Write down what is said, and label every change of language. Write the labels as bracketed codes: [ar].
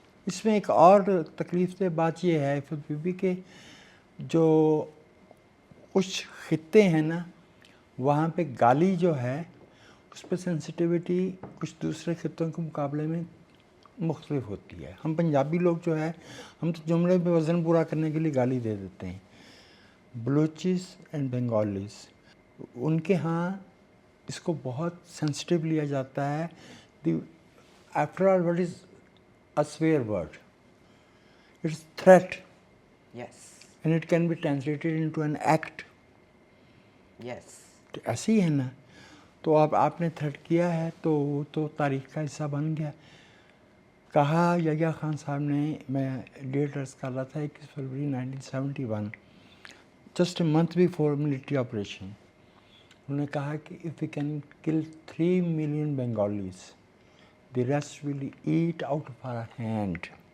[ur] اس میں ایک اور تکلیف دہ بات یہ ہے عفت بی بی کہ جو کچھ خطے ہیں نا وہاں پہ گالی جو ہے اس پہ سینسٹیوٹی کچھ دوسرے خطوں کے مقابلے میں مختلف ہوتی ہے. ہم پنجابی لوگ جو ہے ہم تو جملے پہ وزن پورا کرنے کے لیے گالی دے دیتے ہیں. بلوچیز اینڈ بنگالیز, ان کے ہاں اس کو بہت سینسٹیو لیا جاتا ہے. [en] After all what is a swear word, it's threat, and it can be translated into an act. [ur] تو ایسے ہی ہے نا. تو اب آپ نے تھریٹ کیا ہے تو وہ تو تاریخ کا حصہ بن گیا. کہا یحییٰ خان صاحب نے, میں ڈیٹ عرض کر رہا تھا 21 فروری 1971, [en] just a month before military operation, [ur] انہوں نے کہا کہ [en] if we can kill 3 million Bengalis, the rest will eat out of our hand.